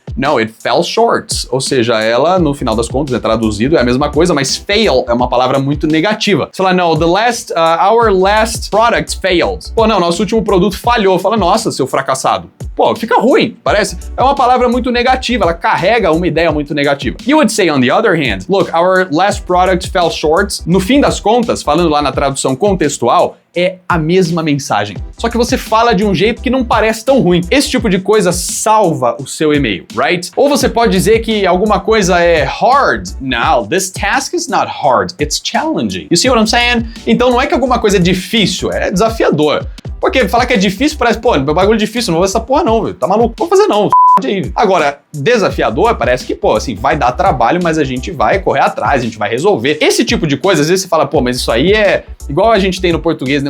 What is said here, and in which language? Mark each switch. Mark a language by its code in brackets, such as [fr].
[en] No, it fell short. [pt] Ou seja, ela, no final das contas, traduzido, é a mesma coisa, mas fail é uma palavra muito negativa. Você fala, [en] no, our last product failed. [pt] Pô, não, nosso último produto falhou. Fala, nossa, seu fracassado. Pô, fica ruim, parece. É uma palavra muito negativa, ela carrega uma ideia muito negativa. [en] You would say, on the other hand, look, our last product fell short. [pt] No fim das contas, falando lá na tradução contextual, é a mesma mensagem. Só que você fala de um jeito que não parece tão ruim. Esse tipo de coisa salva o seu e-mail, right? Ou você pode dizer que alguma coisa é hard. [en] No, this task is not hard, it's challenging. You see what I'm saying? [pt] Então não é que alguma coisa é difícil, é desafiador. Porque falar que é difícil parece, pô, meu bagulho é difícil, não vou fazer essa porra não, velho. Tá maluco? Não vou fazer não. Agora, desafiador parece que, pô, assim, vai dar trabalho, mas a gente vai correr atrás, a gente vai resolver. Esse tipo de coisa, às vezes você fala, pô, mas isso aí é igual a gente tem no português, né?